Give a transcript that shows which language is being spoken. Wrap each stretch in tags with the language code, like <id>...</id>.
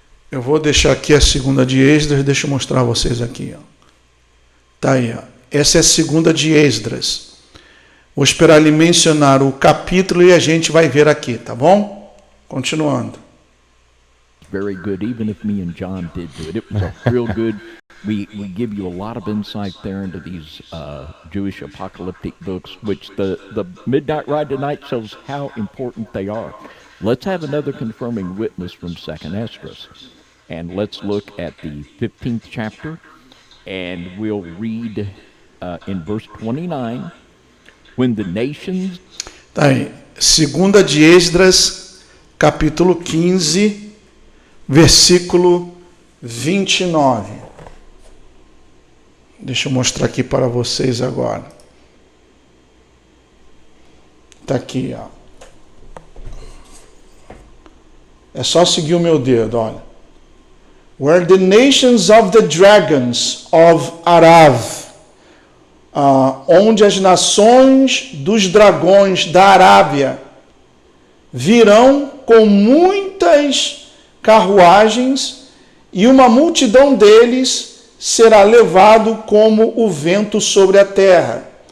<pt>Eu vou deixar aqui a segunda de Esdras, deixa eu mostrar a vocês aqui, ó. Tá aí, ó. Essa é a segunda de Esdras. Vou esperar ele mencionar o capítulo e a gente vai ver aqui, tá bom? Continuando.</pt> <en>Very good, even if me and John did do it. It was a real good. We give you a lot of insight there into these Jewish apocalyptic books, which the Midnight Ride tonight shows how important they are. Let's have another confirming witness from 2nd Esdras. And let's look at the 15th chapter, and we'll read in verse 29, when the nations...</en> <pt>Tá aí, segunda de Esdras, capítulo 15, versículo 29. Deixa eu mostrar aqui para vocês agora. Tá aqui, ó. É só seguir o meu dedo, olha.</pt> <en>Where the nations of the dragons of Arav,</en> <pt>onde as nações dos dragões da Arábia virão com muitas carruagens, e uma multidão deles será levado como o vento sobre a terra.</pt>